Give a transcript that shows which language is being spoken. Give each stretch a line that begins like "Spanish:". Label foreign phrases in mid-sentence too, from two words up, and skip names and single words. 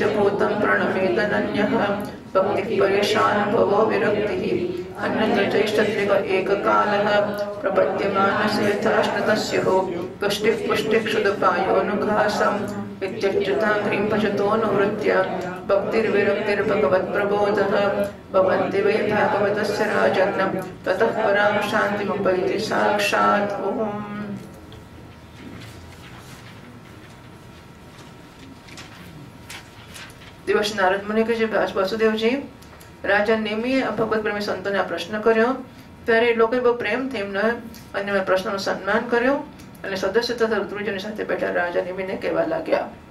Sanskrit: भूतं प्रणमेदनन्यः भक्तिः परेशानुभवो विरक्तिः अन्यत्र चैष्टत्रिक एककालः प्रपद्यमानस्य यथाश्नतस्युः पुष्टिः क्षुदपायोऽनुघासम् इत्यच्युताङ्घ्रिं भजतोऽनुवृत्य भक्तिर्विरक्तिर्भगवत्प्रबोधः भवन्ति वै भागवतस्य राजन् ततः परां शान्तिमुपैति साक्षात्.
Gujarati: દિવસ નારદ મુનિ કહે છે, વાસુદેવજી, રાજા નેમિએ ભગવત પ્રેમી સંતોને આ પ્રશ્ન કર્યો ત્યારે લોકોએ બહુ પ્રેમથી એમને અન્ય પ્રશ્નનું સન્માન કર્યું અને સદસ્ય તથા ઋતુજોની સાથે બેઠા રાજા નેમિને કહેવા લાગ્યા.